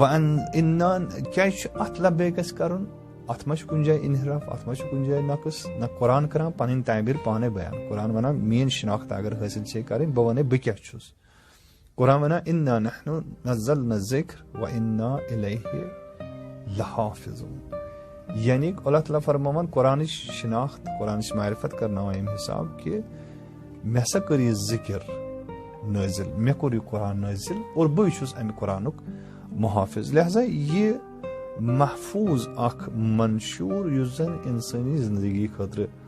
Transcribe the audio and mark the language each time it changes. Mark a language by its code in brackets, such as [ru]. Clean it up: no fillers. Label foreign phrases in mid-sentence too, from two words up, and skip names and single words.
[ks] کیازِ چھُ اتھ لبیکس کرُن اتھ ما چھُ کُنہِ جایہِ انحراف اتھ ما چھُ کُنہِ جایہِ نقص نہ قرآن کران پنٕنۍ تعبیٖر پانے بیان قرآن ونان میٲنۍ شناخت اگر حٲصِل چھے کرٕنۍ بہٕ ونہٕ بہٕ کیاہ چھُس قرآن ونان [ar] انا نحن نزلنا الذکر وانا الیہ لحافظون [ks] یعنی اللہ تعالیٰ فرماوان قرآنٕچ شناخت قرآنٕچ معرفت کرناوان ییٚمہِ حساب کہِ مےٚ ہسا کٔر یہِ ذکر نٲزِل مےٚ کوٚر یہِ قرآن نٲزِل اور بٕے چھُس امہِ قرآنُک محافظ لہذا یہِ محفوٗظ اکھ منشور یُس زن انسٲنی زندگی خٲطرٕ